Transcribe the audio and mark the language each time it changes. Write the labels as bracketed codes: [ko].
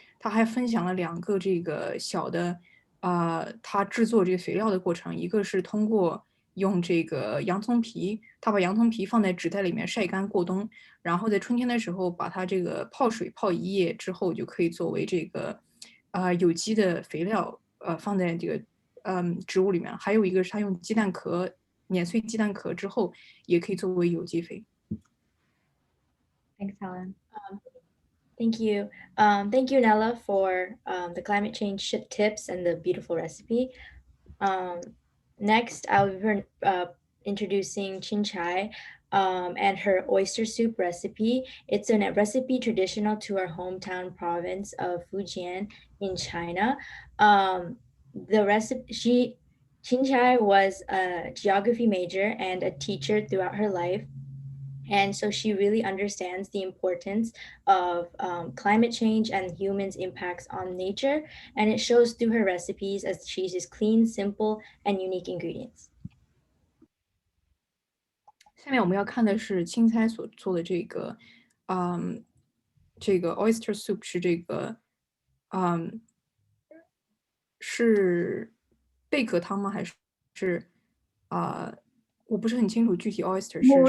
[zh] 他还分享了2个这个小的，他制作这个肥料的过程，一个是通过用这个洋葱皮，他把洋葱皮放在纸袋里面晒干过冬，然后在春天的时候把它这个泡水泡1夜之后，就可以作为这个。有机的肥料，放在这个植物里面。还有一个是它用鸡蛋壳碾碎鸡蛋壳之后，也可以作为有机肥。 [en] Thanks, Helen. Thank you. Thank you, Nella, for the climate change tips and the beautiful recipe. Next, I'll be introducing Chin Chai and her oyster soup recipe. It's a recipe traditional to our hometown province of Fujian in China. The recipe, Chin Chai was a geography major and a teacher throughout her life. And so she really understands the importance of climate change and humans' impacts on nature. And it shows through her recipes as she uses clean, simple, and unique ingredients. [zh] 下面我们要看的是青菜所做的这个 oyster soup 是这个，是贝壳汤吗？还是我不是很清楚具体 oyster 是什么。